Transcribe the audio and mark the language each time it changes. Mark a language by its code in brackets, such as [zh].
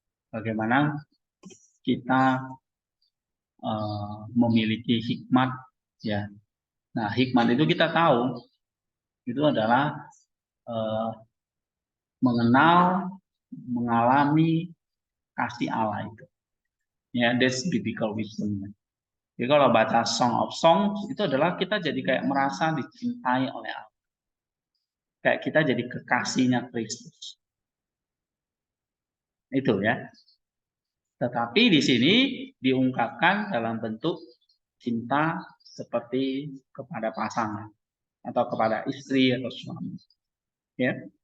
[id] Bagaimana kita memiliki hikmat, ya. Nah, hikmat itu kita tahu itu adalah mengenal, mengalami kasih Allah itu. [en] Ya, that's biblical wisdom. [id] Jadi kalau baca Song of Songs itu adalah kita jadi kayak merasa dicintai oleh Allah. Kayak kita jadi kekasihnya Kristus. Itu ya. Tetapi di sini diungkapkan dalam bentuk cinta seperti kepada pasangan atau kepada istri atau suami. Ya.